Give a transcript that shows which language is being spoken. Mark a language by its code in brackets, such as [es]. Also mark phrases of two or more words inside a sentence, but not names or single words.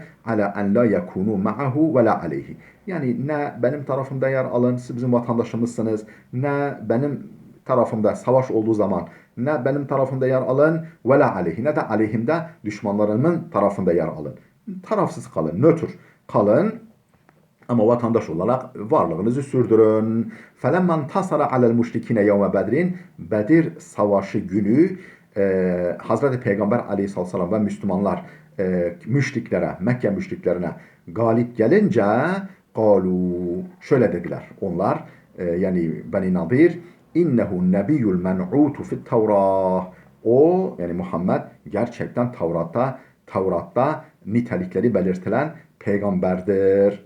[ar] على أن لا يكونوا معه ولا عليه. [tr] Yani ne benim tarafımda yer alın, siz bizim vatandaşımızsınız, ne benim tarafımda savaş olduğu zaman ne benim tarafımda yer alın [ar] ولا عليه, [tr] ne de aleyhimde düşmanlarımın tarafında yer alın. Tarafsız kalın, nötr kalın. Ama vatandaş olarak varlığınızı sürdürün. [ar] فَلَمَّنْ تَصَرَ عَلَى الْمُشْرِكِينَ يَوْمَ بَدْرٍ, [tr] Bedir Savaşı günü Hazreti Peygamber aleyhissalatü vesselam ve Müslümanlar müşriklere, Mekke müşriklerine galip gelince قَالُوا, şöyle dediler onlar, yani Beni Nadir, [ar] إنه النبي المنعوت في التوراة, [tr] o yani Muhammed gerçekten Tevrat'ta nitelikleri belirtilen peygamberdir.